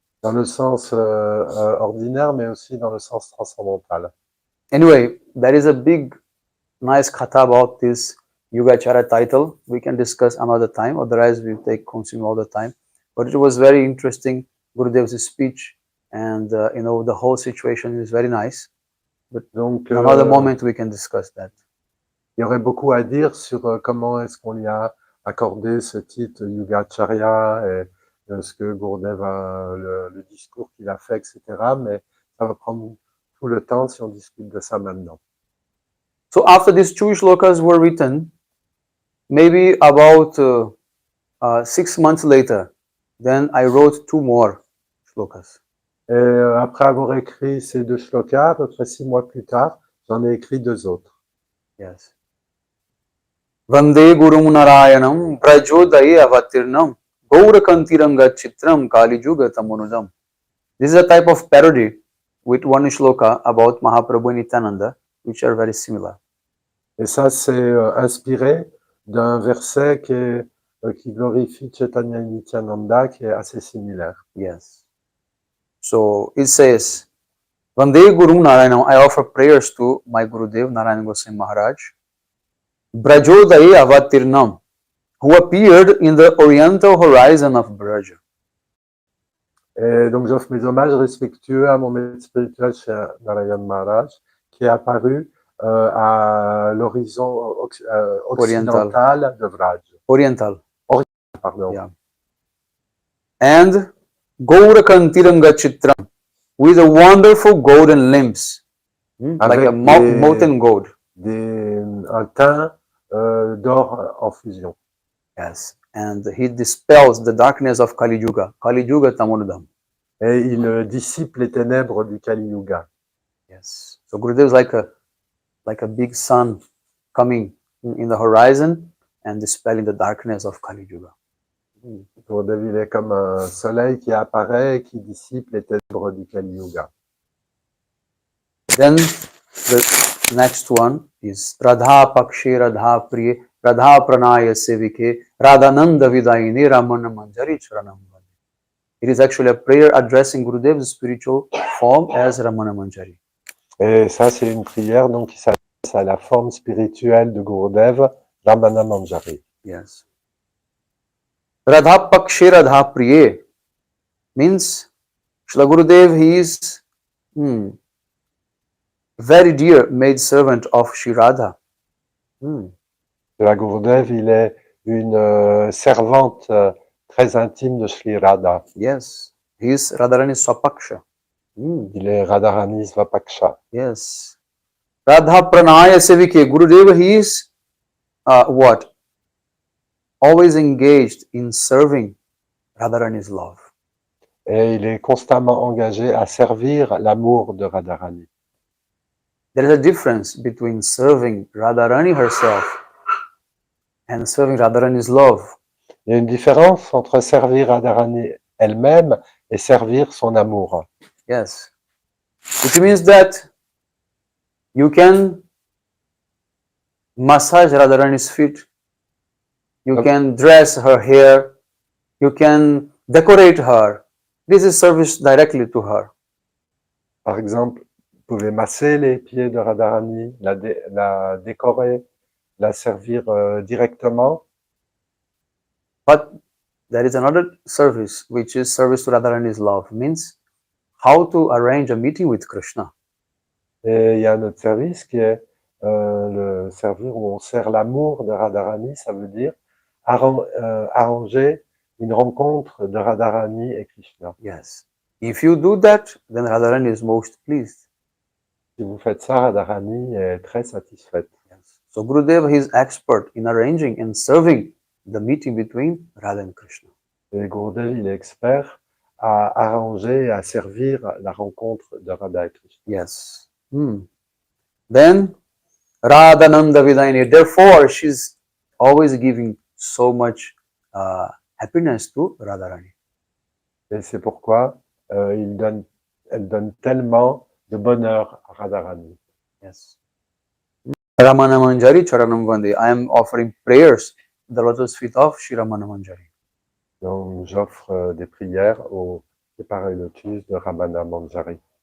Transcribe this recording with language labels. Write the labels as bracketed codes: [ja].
[fr] Dans le sens ordinaire, mais aussi dans le sens transcendantal. [en] Anyway, there is a big, nice katha about this Yugacharya title. We can discuss another time, otherwise we consume all the time. But it was very interesting, Gurudev's speech, and the whole situation is very nice. But [fr] donc, [en] another moment we can discuss that. [fr] Il y aurait beaucoup à dire sur comment est-ce qu'on lui a accordé ce titre Yugacharya et ce que Gurudev le discours qu'il a fait, etc. Mais ça va prendre tout le temps si on discute de ça maintenant. [en] So after these two shlokas were written, maybe about 6 months later, then I wrote 2 more shlokas. [fr] Et après avoir écrit ces deux shlokas, à peu près 6 mois plus tard, j'en ai écrit 2 autres. [sa] Yes. Vande Gurum Narayanam Prajodaye Avatirnam Gaurakantiranga Chitram Kalijuga Tamunudam. [en] This is a type of parody with one shloka about Mahaprabhu and Nityananda, which are very similar. [fr] Et ça, c'est inspiré d'un verset qui glorifie Chaitanya et Nityananda, qui est assez similaire. [en] Yes. So it says, [sa] Vande Gurum Narayanam, [en] I offer prayers to my Gurudev, Narayana Goswami Maharaj, [sa] Brajodaye Avatirnam, [en] who appeared in the oriental horizon of Braja. [fr] Et donc j'offre mes hommages respectueux à mon maître spirituel chez Narayana Maharaj, qui est apparu à l'horizon occidental de Vraj. [en] Oriental. [fr] Pardon. [en] Yeah. And [sa] Gaurakantiranga Chitram, [en] with a wonderful golden limbs, like a molten gold. [fr] Un teint d'or en fusion. [en] Yes, and he dispels the darkness of Kali Yuga Tamunudam. [fr] Et il dissipe les ténèbres du Kali Yuga. [en] Yes, so Gurudev is like a big sun coming in the horizon and dispelling the darkness of Kali Yuga. [fr] Gurudev, il est comme un soleil qui apparaît et qui dissipe les ténèbres du Kali Yuga. [en] Then the next one is [sa] Radha Pakshe Radha Priye Radha Pranaya Sevike Radhananda Vidayini Ramana Manjari Charanam. [en] It is actually a prayer addressing Gurudev's spiritual form as Ramana Manjari. [fr] Et ça, c'est une prière donc qui s'adresse à la forme spirituelle de Gurudev, Ramana Manjari. [en] Yes. [sa] Radha Pakshe Radha Priye [en] means Srila Gurudev, he is very dear maid servant of Shri Radha. [fr] La Gurudev, il est une servante très intime de Sri Radha. [en] Yes, he is Radharani Swapaksha. [fr] Il est Radharani Svapaksha. [en] Yes. [sa] Radha Pranaya Sevike. [en] Gurudev, he is what? Always engaged in serving Radharani's love. [fr] Et il est constamment engagé à servir l'amour de Radharani. [en] There is a difference between serving Radharani herself and serving Radharani's love. [fr] Il y a une différence entre servir Radharani elle-même et servir son amour. [en] Yes. Which means that you can massage Radharani's feet, you can dress her hair, you can decorate her. This is service directly to her. [fr] Par exemple, vous pouvez masser les pieds de Radharani, la décorer, la servir directement. [en] But there is another service, which is service to Radharani's love, means how to arrange a meeting with Krishna. [fr] Et il y a un autre service qui est le servir où on sert l'amour de Radharani, ça veut dire arranger une rencontre de Radharani et Krishna. [en] Yes. If you do that, then Radharani is most pleased. [fr] Si vous faites ça, Radharani est très satisfaite. [en] Yes. So Gurudev, he is expert in arranging and serving the meeting between Radha and Krishna. [fr] Et Gurudev, il est expert à arranger et à servir la rencontre de Radha et Krishna. [en] Yes. Then Radhananda Vidayini. Therefore, she's always giving so much happiness to Radharani. [fr] Et c'est pourquoi elle donne tellement de bonheur à Radharani. [sa] Yes. Ramana Manjari Charanam Vande. [en] I am offering prayers at the lotus feet of Shri Ramana Manjari. [fr] Donc j'offre des prières au séparé lotus de Ramana Manjari.